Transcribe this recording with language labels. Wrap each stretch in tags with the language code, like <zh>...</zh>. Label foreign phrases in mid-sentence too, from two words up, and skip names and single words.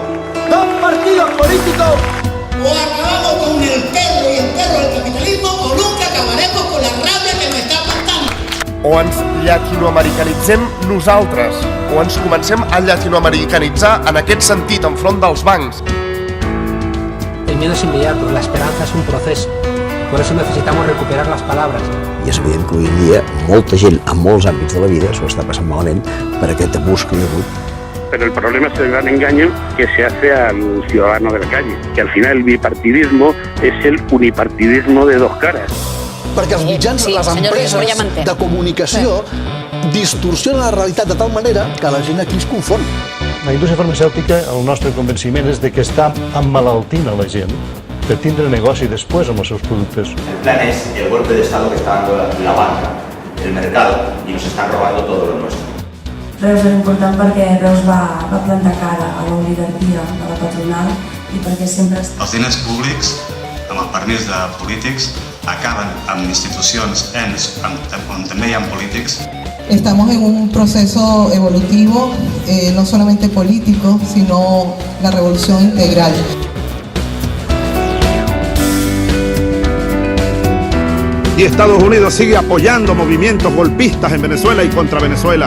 <es>Dos partidos políticos. O acabamos con el perro y el perro del capitalismo o nunca acabaremos con la rabia que nos está aplastando.</es> <ca>O ens llatinoamericanitzem nosaltres, o ens comencem a llatinoamericanitzar en aquest sentit enfront dels bancs.</ca> <es>El miedo es inmediato, la esperanza es un proceso. Por eso necesitamos recuperar las palabras.</es> <ca>I és evident que avui en dia molta gent en molts àmbits de la vida s'ho està passant malament per aquest abús que hi ha hagut.</ca> <es>Pero el problema es el gran engaño que se hace al ciudadano de la calle, que al final el bipartidismo es el unipartidismo de dos caras.</es> <ca>Perquè els mitjans, les empreses de comunicació distorsiona la realitat de tal manera que la gent aquí es confon. La indústria farmacèutica, el nostre convenciment és de que està emmalaltint a la gent per tindre negoci després amb els seus productes.</ca> <es>El plan es el golpe de Estado que está dando la banca, el mercado, y nos están robando todo lo nuestro.</es> <ca>Reus és important perquè Reus va plantar cara a l'oligarquia de la patronal i perquè sempre... Els diners públics, amb el permís de polítics, acaben amb institucions on també hi ha polítics.</ca> <es>Estamos en un proceso evolutivo, no solamente político, sino la revolución integral. Y Estados Unidos sigue apoyando movimientos golpistas en Venezuela y contra Venezuela.</es>